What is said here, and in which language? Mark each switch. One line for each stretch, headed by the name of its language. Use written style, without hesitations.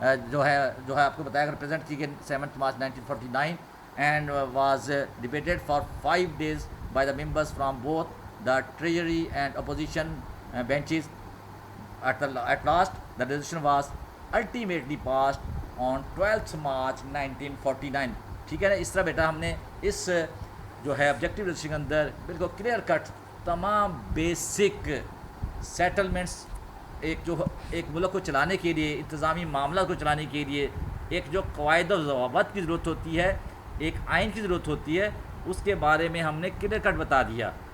Urdu: جو ہے آپ کو بتایا
English: Represent کی گئی 7 March 1949 and was debated for 5 days by the members from both the treasury and opposition benches. At last the resolution was ultimately passed on 12th March 1949.
Urdu: ٹھیک ہے نا. اس طرح بیٹا ہم نے اس جو ہے آبجیکٹیو ریزولوشن کے اندر بالکل کلیئر کٹ تمام بیسک سیٹلمنٹس ایک ملک کو چلانے کے لیے, انتظامی معاملات کو چلانے کے لیے ایک جو قواعد و ضوابط کی ضرورت ہوتی ہے, ایک آئین کی ضرورت ہوتی ہے, اس کے بارے میں ہم نے کلیئر کٹ بتا دیا.